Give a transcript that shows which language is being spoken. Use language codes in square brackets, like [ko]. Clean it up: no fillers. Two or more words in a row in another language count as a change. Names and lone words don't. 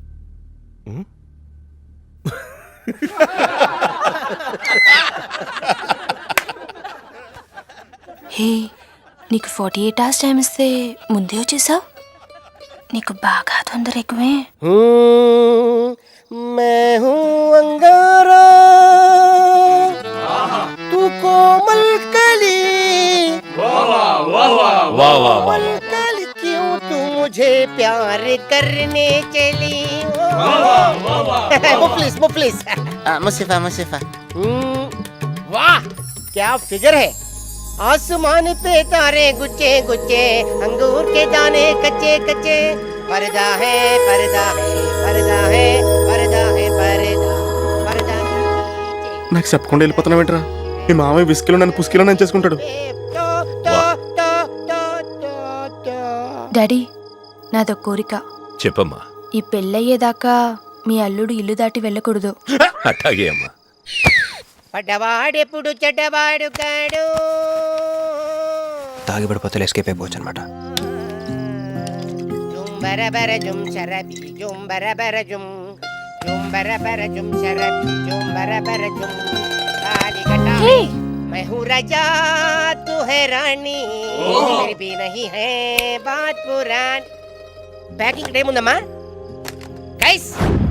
[te] హే, నీకు 48 hours టైం ఇస్తే ముందే వచ్చేసావు. నీకు బాగా తొందర ఎక్కువే. [hi] मैं हूँ अंगारा तू कोमल कली कोमल कली क्यों तू मुझे प्यार करने चली मुफलिस मुसीफा वाह क्या फिगर है. आसमान पे तारे गुच्चे गुच्चे अंगूर के दाने कच्चे कच्चे पर्दा है पर्दा है पर्दा है पर्दा है पर्दा पर्दा [te] నాకు చెప్పకుండా వెళ్ళిపోతున్నావేంట్రా? మీ మామయ్య విస్కీలో నన్ను పుస్కీలో నన్ను చేసుకుంటాడు. డాడీ, నాదో కోరిక. చెప్పమ్మా. ఈ పెళ్ళయ్యేదాకా మీ అల్లుడు ఇల్లు దాటి వెళ్ళకూడదు. అట్టాగే అమ్మా. పడ్డవాడెప్పుడు చెడ్డవాడు కాడు. తాగిపడిపోతే ఎస్కేప్ అయిపోవచ్చు అనమాట. [hi] झूम बराबर झूम शराबी झूम बराबर झूम झूम बराबर झूम शराबी झूम बराबर झूम काली घटा मैं हूँ राजा तू है रानी फिर भी नहीं है बात पुरानी. [te] ప్యాకింగ్ టైం ఉందమ్మా గైస్.